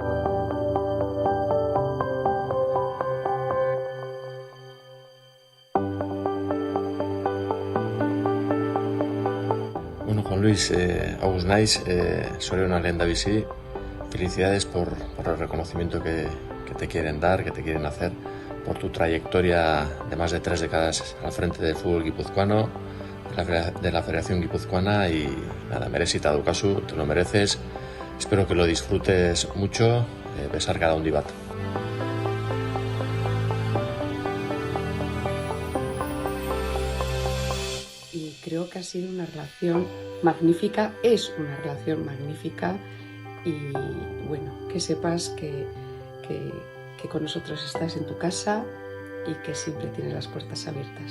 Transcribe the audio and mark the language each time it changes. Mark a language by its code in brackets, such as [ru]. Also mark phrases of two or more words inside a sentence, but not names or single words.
[eu] Bueno, Juan Luis, Agus naiz, zorionak lehendabizi. [es] Felicidades por el reconocimiento que te quieren dar, que te quieren hacer, por tu trayectoria de más de 3 décadas al frente del fútbol guipuzcoano, de la Federación Guipuzcoana, y nada, [eu] merezita daukazu, [es] te lo mereces. Espero que lo disfrutes mucho, [eu] besar cada handi bat. [es] Y creo que ha sido una relación magnífica, es una relación magnífica, y bueno, que sepas que con nosotros estás en tu casa y que siempre tienes las puertas abiertas.